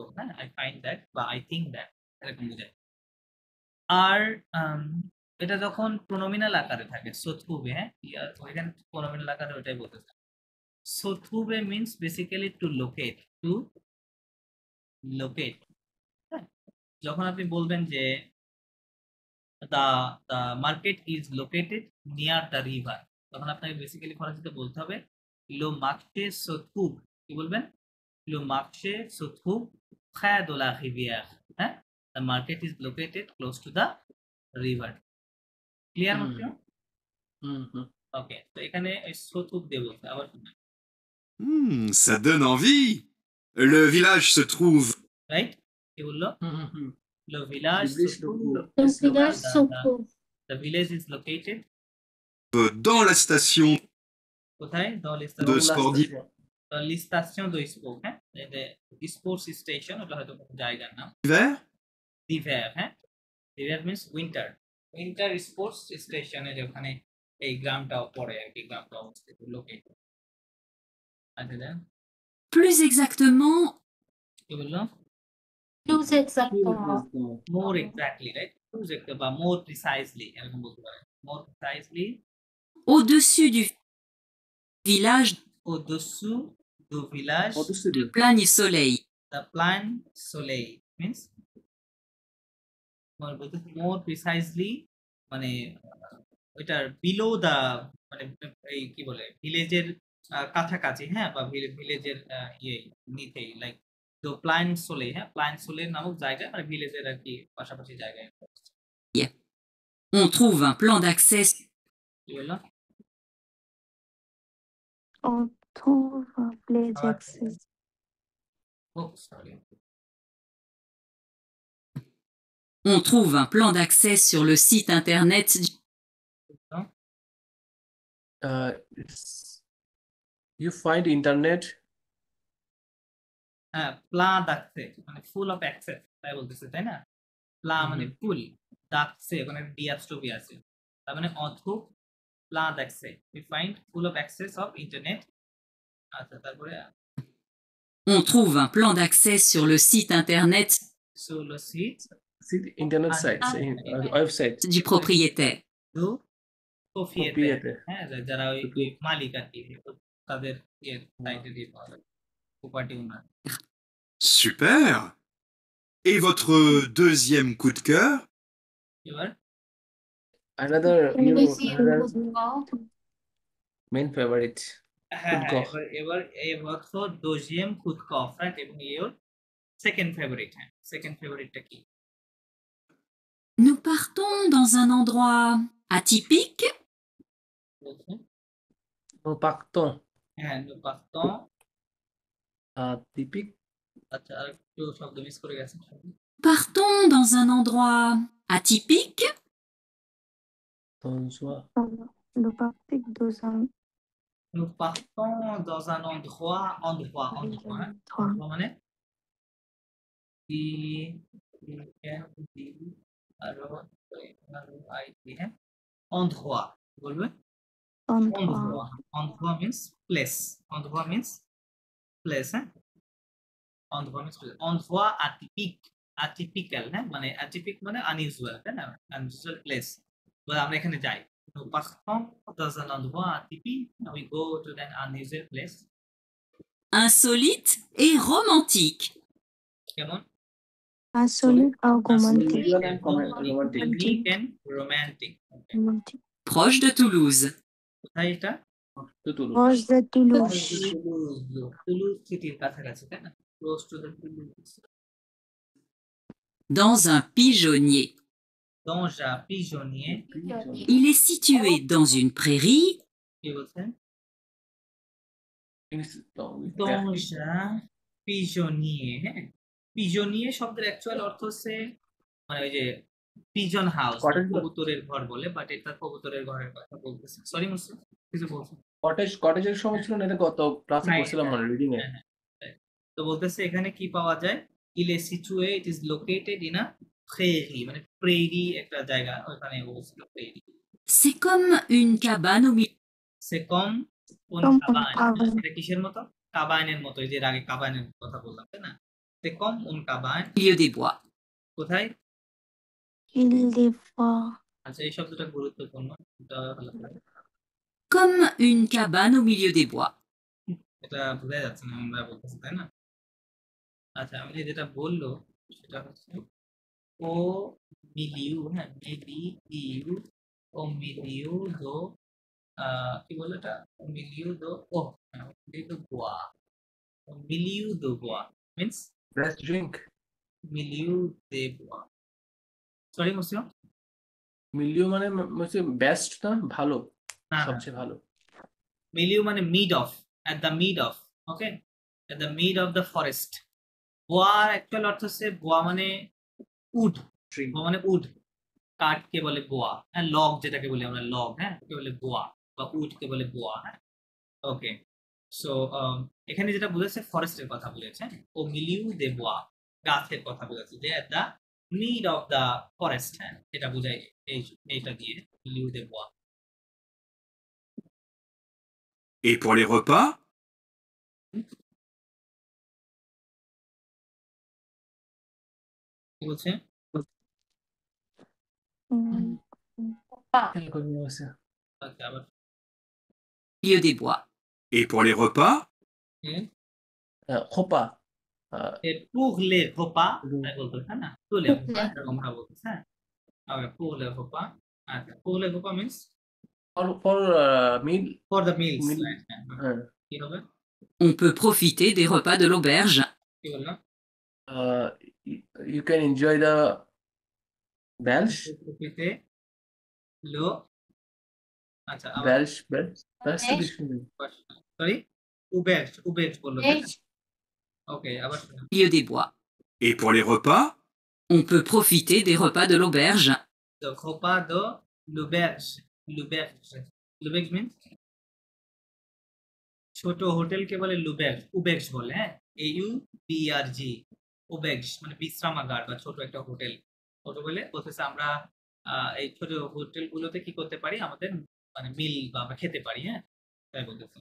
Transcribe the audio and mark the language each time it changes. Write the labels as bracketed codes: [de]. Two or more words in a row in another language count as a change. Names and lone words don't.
[bn] হ্যাঁ, [en] I find that [bn] বা [en] I think that, [bn] এরকম বোঝায়। আর এটা যখন প্রোনোমিনাল আকারে থাকে সো থুবে, হ্যাঁ ওইখানে প্রোনোমিনাল আকারে ওইটাই বলতে চায়। [en] so থুবে means basically to locate, to locate। [bn] হ্যাঁ, যখন আপনি বলবেন যে [en] the market is located near the river, [bn] তখন আপনাকে বেসিক্যালি ফরাসিতে বলতে হবে [fr] le marché se trouve, [bn] কি বলবেন? [fr] le marché se trouve près de la rivière. [bn] হ্যাঁ, [en] the market is located close to the river. [bn] ক্লিয়ার হচ্ছে? ওকে, তো এখানে [fr] se trouve [bn] দিয়ে বলতে আবার [fr] Ça donne envie. Le village se trouve. [bn] রাইট, কি বললো? [fr] Le village se trouve. [en] The village is located [fr] Dans la station. [bn] কোথায়? [fr] De Spordi- Dans la station de sport, [bn] হ্যাঁ, [en] sports station, [bn] ওটা হয়তো কোনো জায়গার নাম। [fr] Hiver. [en] River, হ্যাঁ, river means winter. Winter sports station [bn] যেখানে এই গ্রামটাও পড়ে আর কি, গ্রামটা অবস্থিত, লোকেটেড। আচ্ছা, [fr] Plus exactement, [bn] কি বললো? [fr] Plus exactement. [en] More exactly, right? Plus exactly বা more precisely, [bn] এরকম বলতে পারেন। [en] More precisely, [fr] au-dessus du village au-dessous du village de Plagny-Soleil. [en] the plan soleil means more precisely [bn] মানে ওইটার [en] below the [bn] মানে এই কি বলে ভিলেজের কাছাকাছি, হ্যাঁ, বা ভিলেজের ইয়ে নিচেই, লাইক তো প্লান সোলে, হ্যাঁ, প্লান সোলে নামক জায়গা মানে ভিলেজের আর কি পাশাপাশি জায়গায়। [fr] On trouve un plan d'accès [bn] কি বললো? [fr] On trouve un place access. [en] Oh, sorry. [fr] On trouve un plan d'accès sur le site internet [en] you find internet. [bn] হ্যাঁ, [fr] plan d'accès [bn] মানে [en] full of access [bn] তাই বলতেছে, তাই না? প্লা মানে ফুল, ডাকছে ওখানে ডিএসটিভি আছে, তার মানে অথুপ [fr] plan d'accès, [en] we find full of access of internet. [bn] আচ্ছা, তারপরে [fr] On trouve un plan d'accès sur le site internet sur le site [en] internet site website [fr] du propriétaire. du propriétaire, [bn] হ্যাঁ, যারা ওই মালিক আর কি, তাদের সাইটে দিয়ে পাওয়া যায়, [en] property owner. [fr] Super. Et votre deuxième coup de cœur? [bn] এবার [en] another main favorite. [bn] হ্যাঁ, এবার [fr] votre deuxième coup de cœur, [bn] রাইট, এবং [en] your second favorite, [bn] হ্যাঁ, [en] second favorite [bn] টা কি? [fr] Nous partons dans un endroit atypique. Nous partons. হ্যাঁ, nous partons Typique. [bn] আচ্ছা, আর একটু শব্দ মিস করে গেছে। [fr] Partons dans un endroit atypique. Le partic dans un Nous partons dans un endroit [bn] মানে endroit বলবে [fr] অন্ধোয়া [en] অন্ধোয়া means place. অন্ধোয়া means place, [bn] হ্যাঁ? [en] অন্ধোয়া means place. অন্ধোয়া atypic, atypical, হ্যাঁ? [bn] মানে atypic মানে unusual, তাই না? [en] Unusual place. [bn] আমরা এখানে যাই। [fr] Nous partons dans un endroit atypique. [en] We go to an unusual place. [fr] Insolite et romantique. [bn] কেমন? [en] Insolite or romantic. Unique and romantic. Okay. [fr] Proche de Toulouse. [bn] কোথায় এটা? [fr] Proche de Toulouse. [bn] টুলুজ সিটির কাছাকাছি, তাই না? [en] Close to the Toulouse. [fr] Dans un pigeonnier. Dans un pigeonnier. Il est situé dans une prairie. [bn] কি বলছেন? [fr] Dans un pigeonnier, [bn] হ্যাঁ? পিজনিয়ে শব্দের অ্যাকচুয়াল অর্থ হচ্ছে মানে ওই যে [en] pigeon house, [bn] কবুতরের ঘর বলে, বাট এটা কবুতরের ঘরের কথা বলতেছে। সরি মুসলিম, কিছু বলছেন? কটেজের সময় ছিল না, এটা গত ক্লাসে পড়ছিলাম মানে রিডিং এ। তো বলতেছে এখানে কি পাওয়া যায়? [fr] Il est situé, [en] it is located in a prairie, [bn] মানে প্রেরি একটা জায়গা, ওখানে অবস্থিত প্রেরি। [fr] C'est comme une cabane au milieu. C'est comme une cabane. [bn] এটা কিসের মতো? কাবানের মতো, এই যে আগে কাবানের কথা বললাম, তাই না? [fr] C'est comme une cabane. Milieu des bois. [bn] কোথায়? [fr] Il des bois. [bn] আচ্ছা, এই শব্দটা গুরুত্বপূর্ণ, এটা হলো [fr] Comme une cabane au milieu des bois. [bn] এটা বোঝা যাচ্ছে না আমরা বলতেছি, তাই না? আচ্ছা, আমি যেটা বললো সেটা হচ্ছে ও মিলিউ, হ্যাঁ, মিলিউ, [fr] au milieu de, [bn] কি বলে এটা? [fr] milieu de, au milieu de goya, milieu de goya মিন্স [en] best drink. [fr] milieu de goya. [bn] সরি মুসলিম, মিলিউ মানে হচ্ছে বেস্ট না, ভালো, সবচেয়ে ভালো। [en] মিলিউ মানে mid of, at the mid of, okay, at the mid of the forest. [bn] বোয়ার অ্যাকচুয়াল অর্থ হচ্ছে বোয়া মানে উড, বোয়া মানে উড, কাঠকে বলে বোয়া, হ্যাঁ, লগ যেটাকে বলি আমরা লগ, হ্যাঁ, কে বলে বোয়া, বা উডকে বলে বোয়া, হ্যাঁ। ওকে, সো এখানে যেটা বলেছে ফরেস্টের কথা বলেছে, [fr] au milieu des bois, [bn] গাছের কথা বলেছে, যে [en] at the mid of the forest, [bn] হ্যাঁ, এটা বোঝায় এইটা দিয়ে [fr] milieu des bois. Et pour les repas? [bn] কি বলছে? [fr] Milieu des bois. Et pour les repas? [bn] খোপা। [fr] Et pour les repas, [bn] বলতো, হ্যাঁ না? [fr] pour les repas, [bn] আমরা বলছি, হ্যাঁ। Okay, [fr] pour les repas. [bn] আচ্ছা, [fr] pour les repas [bn] means [en] for meal. For the meals. [bn] কি হবে? [fr] On peut profiter des repas de l'auberge. [bn] কি বললাম? [en] You can enjoy the belch. [fr] Profiter lo. [bn] আচ্ছা, [en] belch. [bn] Sorry, auberge বললো। Okay, আবার শুনুন। [fr] Milieu des bois. Et pour les repas? On peut profiter des repas de l'auberge. The repas de l'auberge. L'auberge means [bn] ছোট হোটেলকে বলে লুবের্জ, উবের্জ বলে, হ্যাঁ, AUBERG, উবের্জ মানে বিশ্রামাগার বা ছোট একটা হোটেল। ছোট বলে বলতেছে আমরা এই ছোট হোটেলগুলোতে কি করতে পারি, আমাদের মানে মিল বা আমরা খেতে পারি, হ্যাঁ, তাই বলতেছে।